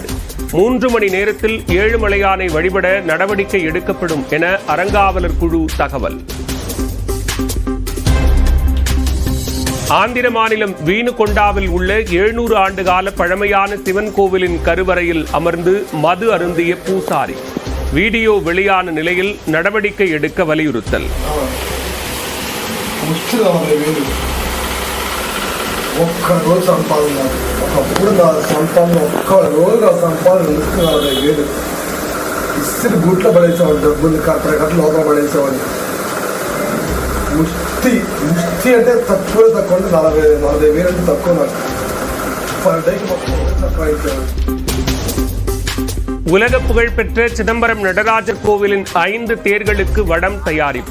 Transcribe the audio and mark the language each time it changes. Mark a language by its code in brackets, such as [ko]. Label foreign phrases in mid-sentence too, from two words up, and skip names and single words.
[ta] 3 மணி நேரத்தில் ஏழுமலையானை வழிபட நடவடிக்கை எடுக்கப்படும் என அறங்காவலர் குழு தகவல். ஆந்திர மாநிலம் வீணுகொண்டாவில் உள்ள 700 ஆண்டுகால பழமையான சிவன் கோவிலின் கருவறையில் அமர்ந்து மது அருந்திய பூசாரி. வீடியோ வெளியான நிலையில் நடவடிக்கை எடுக்க வலியுறுத்தல். [te] ఒక్కరోజు సంపాదన ఒకప్పుడు నా సంపాదన ఒక్కరోజు నా సంపాదన ఇస్తున్నారు వేలు ఇస్త్రీ బూట్లో పడేసేవాడు డబ్బులు కట్ట లోపల పడేసేవాడు ముష్టి అంటే తక్కువ 40 వేలు అంటే తక్కువ నాకు [en] per day-ki [te] మొత్తం తక్కువ అయిపోయాడు. [ta] உலக புகழ்பெற்ற சிதம்பரம் நடராஜர் கோவிலின் 5 தேர்களுக்கு வடம் தயாரிப்பு.